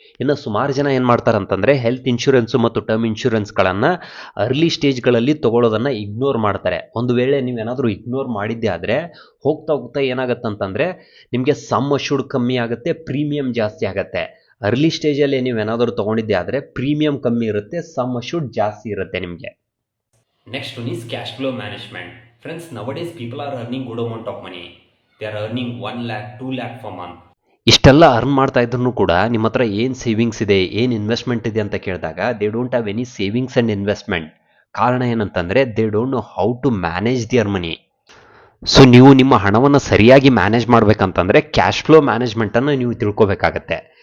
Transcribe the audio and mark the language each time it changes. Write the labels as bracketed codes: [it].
[kn] ಇನ್ನು ಸುಮಾರು ಜನ ಏನು ಮಾಡ್ತಾರೆ ಅಂತಂದರೆ, ಹೆಲ್ತ್ ಇನ್ಶೂರೆನ್ಸು ಮತ್ತು ಟರ್ಮ್ ಇನ್ಶೂರೆನ್ಸ್ಗಳನ್ನು ಅರ್ಲಿ ಸ್ಟೇಜ್ಗಳಲ್ಲಿ ತೊಗೊಳ್ಳೋದನ್ನು ಇಗ್ನೋರ್ ಮಾಡ್ತಾರೆ. ಒಂದು ವೇಳೆ ನೀವೇನಾದರೂ ಇಗ್ನೋರ್ ಮಾಡಿದ್ದೆ ಆದರೆ ಹೋಗ್ತಾ ಹೋಗ್ತಾ ಏನಾಗುತ್ತೆ ಅಂತಂದರೆ ನಿಮಗೆ ಸಮ್ ಅಶ್ಯೂರ್ಡ್ ಕಮ್ಮಿ ಆಗುತ್ತೆ, ಪ್ರೀಮಿಯಂ ಜಾಸ್ತಿ ಆಗುತ್ತೆ. ಅರ್ಲಿ ಸ್ಟೇಜಲ್ಲಿ ನೀವೇನಾದರೂ ತೊಗೊಂಡಿದ್ದೆ ಆದರೆ ಪ್ರೀಮಿಯಂ ಕಮ್ಮಿ ಇರುತ್ತೆ, ಸಮ್ ಅಶ್ಯೂರ್ಡ್ ಜಾಸ್ತಿ ಇರುತ್ತೆ ನಿಮಗೆ. [en] Next one is cash flow management. Friends, nowadays people are earning good amount of money. They are earning 1 lakh, 2 lakh per month. [kn] ಇಷ್ಟೆಲ್ಲ ಅರ್ನ್ ಮಾಡ್ತಾ ಇದ್ರೂ ಕೂಡ ನಿಮ್ಮ ಹತ್ರ ಏನು ಸೇವಿಂಗ್ಸ್ ಇದೆ, ಏನು ಇನ್ವೆಸ್ಟ್ಮೆಂಟ್ ಇದೆ ಅಂತ ಕೇಳಿದಾಗ [en] They don't have any savings and investment. [kn] ಕಾರಣ ಏನಂತಂದರೆ [en] They don't know how to manage their money. [kn] So ನೀವು ನಿಮ್ಮ ಹಣವನ್ನು ಸರಿಯಾಗಿ ಮ್ಯಾನೇಜ್ ಮಾಡಬೇಕಂತಂದರೆ ಕ್ಯಾಶ್ ಫ್ಲೋ ಮ್ಯಾನೇಜ್ಮೆಂಟನ್ನು ನೀವು ತಿಳ್ಕೊಬೇಕಾಗತ್ತೆ.